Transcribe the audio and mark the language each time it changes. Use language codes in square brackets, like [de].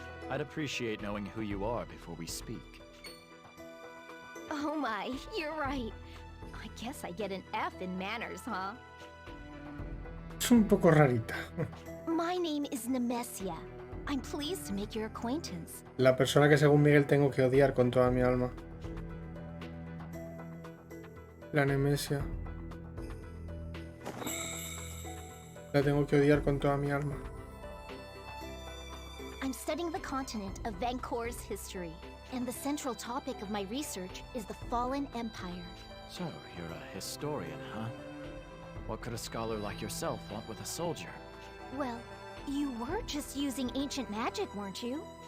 [en] I'd appreciate knowing who you are before we speak. Oh my, you're right. I guess I get an F in manners, huh? [es] Es un poco rarita. [en] My name is Nemesia. I'm pleased to make your acquaintance. [es] La persona que según Miguel tengo que odiar con toda mi alma. La Nemesia. La tengo que odiar con toda mi alma. [en] I'm studying the continent of Vancor's history, and the central topic of my research is the fallen empire. So, you're a historian, huh? What could a scholar like yourself want with a soldier? Well, you were just using ancient magic, weren't you?